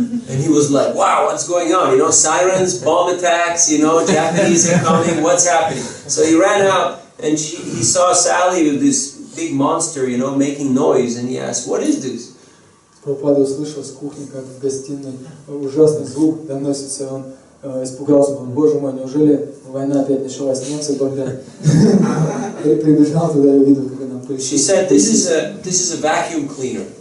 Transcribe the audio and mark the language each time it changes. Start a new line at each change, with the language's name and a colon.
English: And he was like, wow, what's going on? You know, sirens, bomb attacks, you know, Japanese are coming, what's happening? So he ran out and he saw Sally with this big monster, you know, making noise, and he asked, what is this?
Russian: Прабхупада услышал с кухни, как в гостиной ужасный звук доносится, он испугался, боже мой, неужели война опять началась, немцы бомбят? Прибежал туда и увидел, как она пылесос.
English: She said, this is a vacuum cleaner.